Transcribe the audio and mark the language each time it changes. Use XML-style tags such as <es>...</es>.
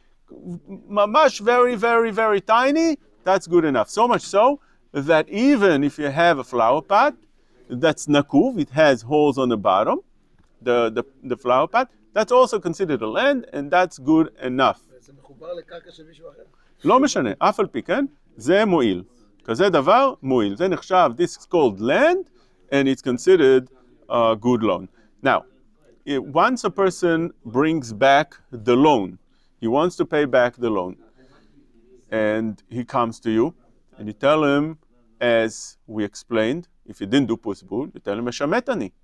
<en>Mamash very, very, very tiny. That's good enough. So much so that even if you have a flower pot that's nakuv, it has holes on the bottom, the flower pot, That's also considered a land, and that's good enough.</en> <he>זה מחובר לקרקע של מישהו אחר. לא משנה, אף על פי כן, זה מועיל. כזה דבר מועיל. זה נחשב,</he> <en>this is called land, and it's considered a good loan. Now, once a person brings back the loan, he wants to pay back the loan, and he comes to you, and you tell him, as we explained, if you didn't do Prozbul, you tell him,</en> <he>Meshamet ani.</he>